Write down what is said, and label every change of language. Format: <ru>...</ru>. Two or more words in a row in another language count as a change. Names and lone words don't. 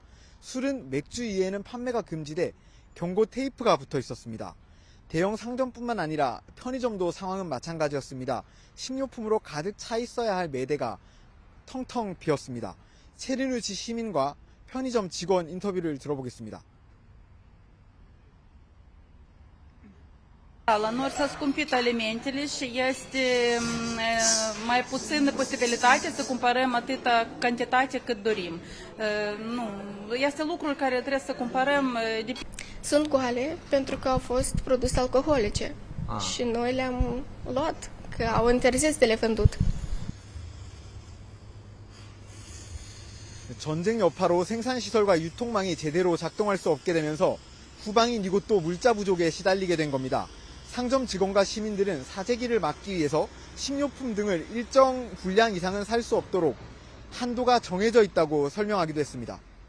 <ko>술은 맥주 이외에는 판매가 금지돼 경고 테이프가 붙어 있었습니다. 대형 상점뿐만 아니라 편의점도 상황은 마찬가지였습니다. 식료품으로 가득 차 있어야 할 매대가 텅텅 비었습니다. 체르니우치 시민과 편의점 직원 인터뷰를 들어보겠습니다.</ko> <ro>La noi s-a scumpit alimentele și este mai puțină posibilitate să cumpărăm atâta cantitate cât dorim. Nu, este lucrul care trebuie să cumpărăm. Sunt goale pentru că au fost produse alcoolice și noi le-am luat, că au interzis de le vândut.</ro> <ko>전쟁 여파로 생산시설과 유통망이 제대로 작동할 수 없게 되면서 후방인 이곳도 물자 부족에 시달리게 된 겁니다. 상점 직원과 시민들은 사재기를 막기 위해서 식료품 등을 일정 분량 이상은 살 수 없도록 한도가 정해져 있다고 설명하기도 했습니다.</ko>